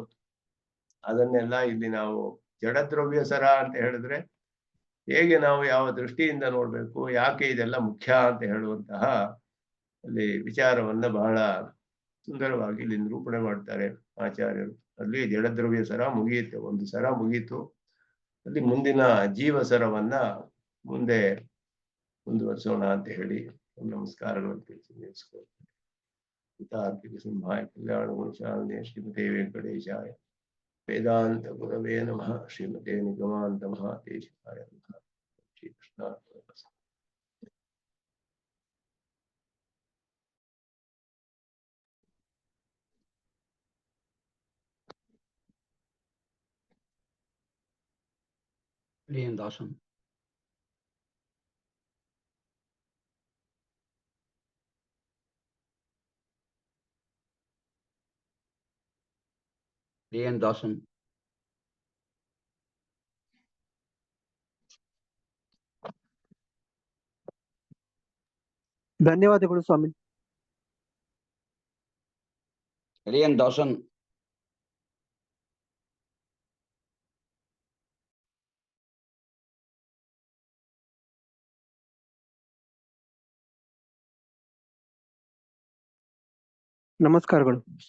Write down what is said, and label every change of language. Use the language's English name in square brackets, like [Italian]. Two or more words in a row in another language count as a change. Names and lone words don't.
[Kannada] ಅದನ್ನೆಲ್ಲ ಇಲ್ಲಿ ನಾವು ಜಡದ್ರವ್ಯ ಸರ ಅಂತ ಹೇಳಿದ್ರೆ ಹೇಗೆ ನಾವು ಯಾವ ದೃಷ್ಟಿಯಿಂದ ನೋಡ್ಬೇಕು, ಯಾಕೆ ಇದೆಲ್ಲ ಮುಖ್ಯ ಅಂತ ಹೇಳುವಂತಹ ಅಲ್ಲಿ ವಿಚಾರವನ್ನ ಬಹಳ ಸುಂದರವಾಗಿ ಇಲ್ಲಿ ನಿರೂಪಣೆ ಮಾಡ್ತಾರೆ ಆಚಾರ್ಯರು. ಅಲ್ಲಿ ಜಡದ್ರವ್ಯ ಸರ ಮುಗಿಯಿತು, ಒಂದು ಸರ ಮುಗೀತು. ಅಲ್ಲಿ ಮುಂದಿನ ಜೀವ ಸರವನ್ನ ಮುಂದೆ ಮುಂದುವರಿಸೋಣ ಅಂತ ಹೇಳಿ ನಮಸ್ಕಾರಗಳನ್ನು ತಿಳಿಸಿ ನಿಲ್ಲಿಸ್ಕೊಳ್ತೀನಿ. [Sanskrit] ಹಿತಾರ್ಥಿಕ ಸಿಂಹಾಯ ಕಲ್ಯಾಣ ಗುಣಶಾಲಿನೇ ಶ್ರೀಮತೆ ವೆಂಕಟೇಶಾಯ ವೇದಾಂತ ಗುರವೇ ನಮಃ. ಶ್ರೀಮತೆ ನಿಗಮಾಂತ ಮಹಾದೇಶಾಯ ನಮಃ. ಶ್ರೀಕೃಷ್ಣ. [Kannada] ದಾಸನ ದಾಸನ ಧನ್ಯವಾದಗಳು ಸ್ವಾಮಿ. दासन ನಮಸ್ಕಾರಗಳು.